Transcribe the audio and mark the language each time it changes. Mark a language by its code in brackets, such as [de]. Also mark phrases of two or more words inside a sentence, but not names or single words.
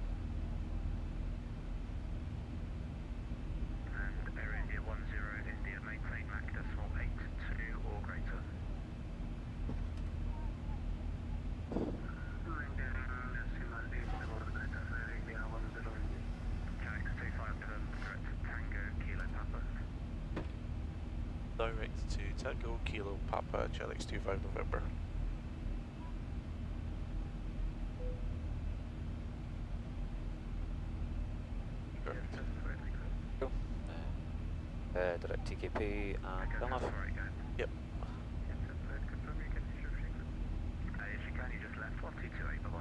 [en] And Air India 10, India, maintain Mach decimal 82 or greater. Chanix 25 November, direct to Tango, Kilo Papa. direct to Tango Kilo Papa, Chanix 25 November. Perfect. cool. direct TKP and Villeneuve. Yep. You just left 1228, bye-bye.